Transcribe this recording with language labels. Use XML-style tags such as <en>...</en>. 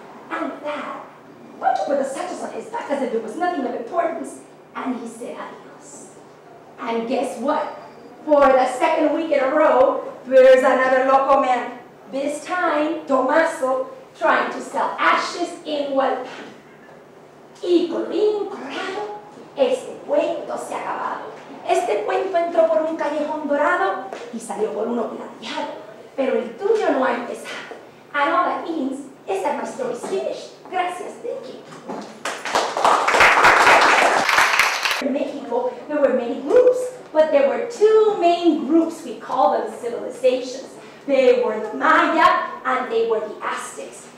<en>And that, Pancho put the satchels on his back as if it was nothing of importance, and he said adios. And guess what? For the 2nd week in a row, there's another loco man. This time, Tomaso trying to sell ashes in Hualpan.</en> <es>Y colorín colorado, este cuento se ha acabado. Este cuento entró por un callejón dorado y salió por uno plateado. Pero el tuyo no ha empezado.</es> <en>And all that means is that my story's finished. Gracias, thank you. In Mexico, there were many groups, but there were 2 main groups. We call them civilizations. They were the Maya and they were the Aztecs.</en>